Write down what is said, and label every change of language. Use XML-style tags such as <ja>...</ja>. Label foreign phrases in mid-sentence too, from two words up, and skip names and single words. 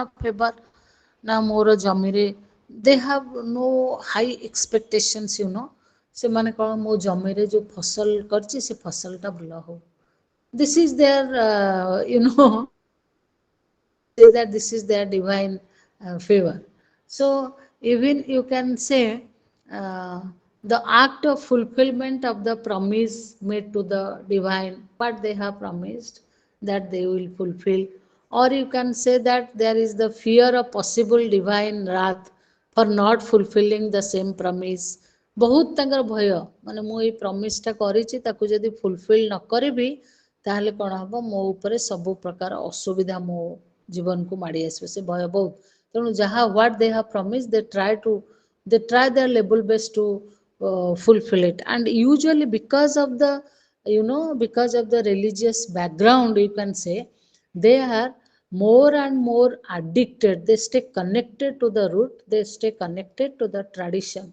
<or>ଫେଭର ନା ମୋର ଜମିରେ</or> <en>they have no high expectations,</en> <or>ସେମାନେ କଣ ମୋ ଜମିରେ ଯୋଉ ଫସଲ କରିଛି ସେ ଫସଲଟା ଭଲ ହଉ,</or> <en>this is their say that this is their divine favor. So even you can say uh, the act of fulfillment of the promise made to the divine, what they have promised that they will fulfill, or you can say that there is the fear of possible divine wrath for not fulfilling the same promise.</en> <or>ବହୁତ ତାଙ୍କର ଭୟ, ମାନେ ମୁଁ ଏଇ ପ୍ରମିସଟା କରିଛି ତାକୁ ଯଦି ଫୁଲଫିଲ୍ ନ କରିବି ତାହେଲେ କଣ ହବ, ମୋ ଉପରେ ସବୁ ପ୍ରକାର ଅସୁବିଧା ମୋ ଜୀବନକୁ ମାଡ଼ି ଆସିବ, ସେ ଭୟ ବହୁତ। ତେଣୁ ଯାହା</or> <en>what they have promise they try their level best to fulfill it, and usually because of the because of the religious background, you can say they are more and more addicted, they stay connected to the root, they stay connected to the tradition.</en>